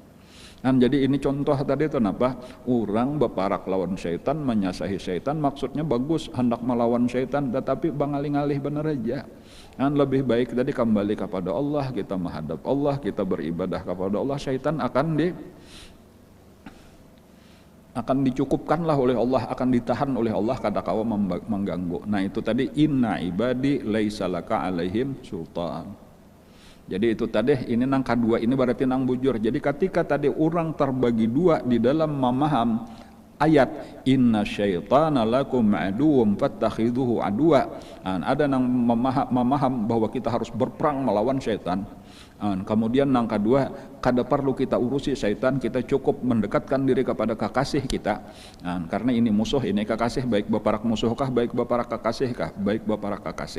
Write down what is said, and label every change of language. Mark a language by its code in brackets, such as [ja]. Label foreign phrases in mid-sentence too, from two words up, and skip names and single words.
[bjn] Jadi ini contoh tadi itu napa? Orang beparak lawan syaitan, menyasahi syaitan, maksudnya bagus hendak melawan syaitan, tetapi bangalih-alih benar aja. Lebih baik tadi kembali kepada Allah, kita menghadap Allah, kita beribadah kepada Allah, syaitan akan dicukupkanlah oleh Allah, akan ditahan oleh Allah kada kawa mengganggu. Nah itu tadi [ar] إن عبادي ليس لك عليهم سلطان. [bjn] Jadi itu tadi ini nang kedua ini berarti nang bujur. Jadi ketika tadi orang terbagi dua di dalam memaham ayat [ar] إن الشيطان لكم عدو فاتخذوه عدوا. [bjn] Ada nang memaham bahwa kita harus berperang melawan syaitan. Kemudian yang kedua, kada perlu kita urusi syaitan, kita cukup mendekatkan diri kepada kekasih kita. Karena ini musuh, ini kekasih, baik baparak musuhkah, baik baparak kekasihkah, baik baparak kekasih.